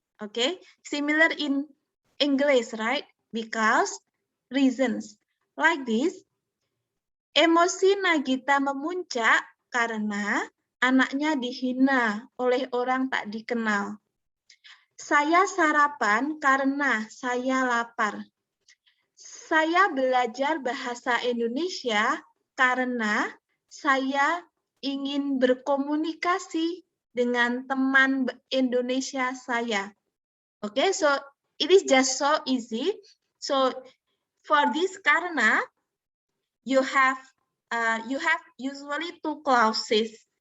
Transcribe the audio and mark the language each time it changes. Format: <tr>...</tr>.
<en>Okay, similar in English, right? Because, reasons. Like this,</en> <id>emosi Nagita memuncak karena anaknya dihina oleh orang tak dikenal. Saya sarapan karena saya lapar. Saya belajar bahasa Indonesia karena saya ingin berkomunikasi dengan teman Indonesia saya.</id> <en>Okay, so it is just so easy. So for this karena, you have usually 2 clauses.</en>